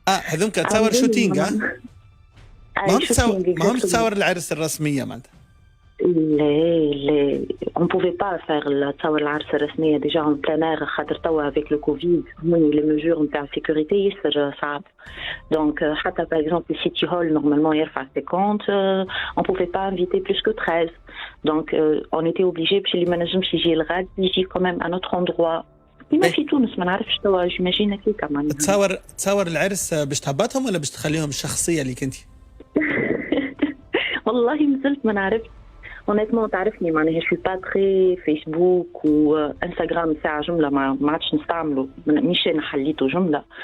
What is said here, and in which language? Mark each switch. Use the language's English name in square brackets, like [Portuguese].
[Arabic] هذوك تصور شوتينغ. ما هم تصور العرس الرسميه معناتها. لا [French] on pouvait pas faire [Arabic] تصور العرس الرسميه ديجا اون بلان اير خاطر توا [French] avec le Covid [Arabic] هوني لي ميجور نتاع السيكوريتي ياسر صعب. دونك حتى [French] par exemple le city hall normalement [Arabic] يرفع [French] 50, on pouvait pas inviter plus que 13. donc on était obligé [Arabic] باش اللي ما نجمش يجي الغد يجي [French] quand même à notre endroit. [Arabic] كيما في تونس ما نعرفش توا جيماجين هكاك معناها. تصور العرس باش تهبطهم ولا باش تخليهم الشخصيه اللي كنتي؟ والله مازلت ما نعرفش. [French] honnêtement [Arabic] تعرفني معناها شو با تري فيسبوك وانستغرام ساعة جملة ما عادش نستعمله، مش انا حليته جملة.